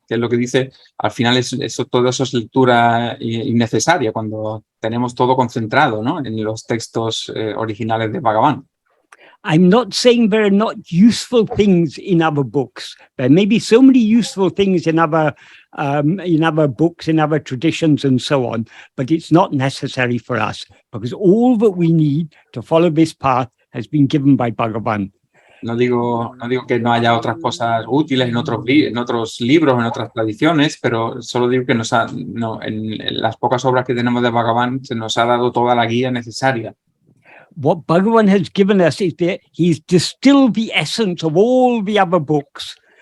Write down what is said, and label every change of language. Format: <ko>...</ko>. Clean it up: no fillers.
<es>Que es lo que dice, al final todo eso es lectura innecesaria cuando tenemos todo concentrado, ¿no?, en los textos originales de Bhagavan.</es> <en>I'm not saying there are not useful things in other books. There may be so many useful things in other books, in other traditions, and so on, but it's not necessary for us, because all that we need to follow this path has been given by Bhagavan.</en> <es>No digo que no haya otras cosas útiles en otros libros, en otras tradiciones, pero solo digo que en las pocas obras que tenemos de Bhagavan se nos ha dado toda la guía necesaria.</es> <en>What Bhagavan has given us is that he's distilled the essence of all the other books.</en>